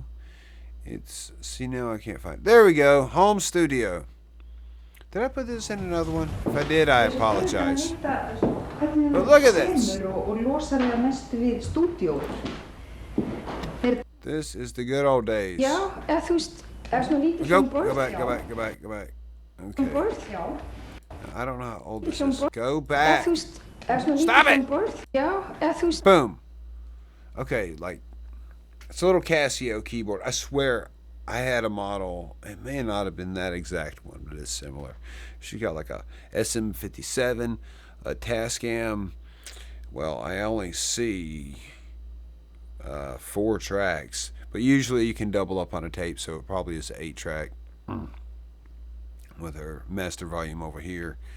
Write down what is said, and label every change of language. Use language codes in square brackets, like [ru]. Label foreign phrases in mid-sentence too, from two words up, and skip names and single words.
[en] It's, see, now I can't find it. There we go. Home studio. Did I put this in another one? If I did, I apologize. But look at this. This is the good old days. [is] Já, eða þú veist, eða svona lítið hljómborð. [en] Go back. Okay. I don't know how old this is. Go back. Stop it! [is] Já, eða þú veist. [en] Boom. Okay, like, it's a little Casio keyboard. I swear I had a model. It may not have been that exact one, but it's similar. She got like a SM57, a Tascam. Well, I only see 4 tracks, but usually you can double up on a tape, so it probably is an 8-track with her master volume over here.